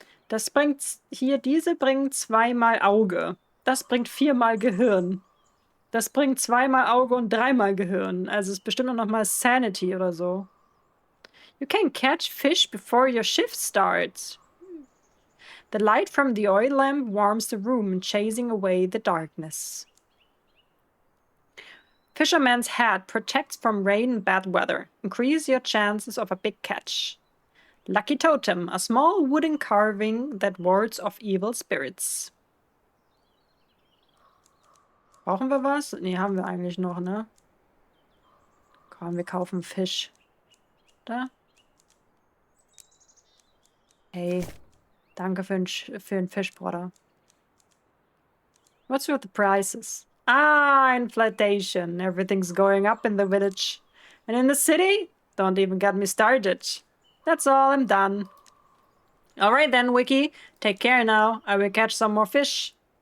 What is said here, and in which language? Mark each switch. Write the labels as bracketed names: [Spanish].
[German] Das bringt hier, diese bringt 2-mal Auge. Das bringt 4-mal Gehirn. Das bringt 2-mal Auge und 3-mal Gehirn. Also es ist bestimmt noch mal Sanity oder so. [English] You can catch fish before your shift starts. The light from the oil lamp warms the room, chasing away the darkness. Fisherman's hat protects from rain and bad weather. Increase your chances of a big catch. Lucky totem, a small wooden carving that wards off evil spirits. [German] Brauchen wir was? Nee, haben wir eigentlich noch, ne? Komm, wir kaufen Fisch. Da. Hey, danke für den Fisch, Bruder. [English] What's with the prices? Ah, inflation. Everything's going up in the village. And in the city? Don't even get me started. That's all, I'm done. Alright then, Wiki. Take care now. I will catch some more fish.